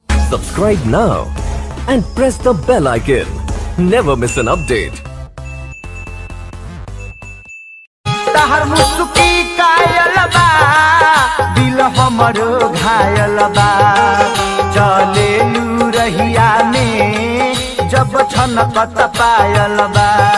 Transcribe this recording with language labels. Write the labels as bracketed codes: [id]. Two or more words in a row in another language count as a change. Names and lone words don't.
[en] Subscribe now and press the bell icon. Never miss an update. [bho] तहर मुस्की कायल बा, दिल हमरो घायल बा। चले लू रहिया में जब छनकत पायल बा।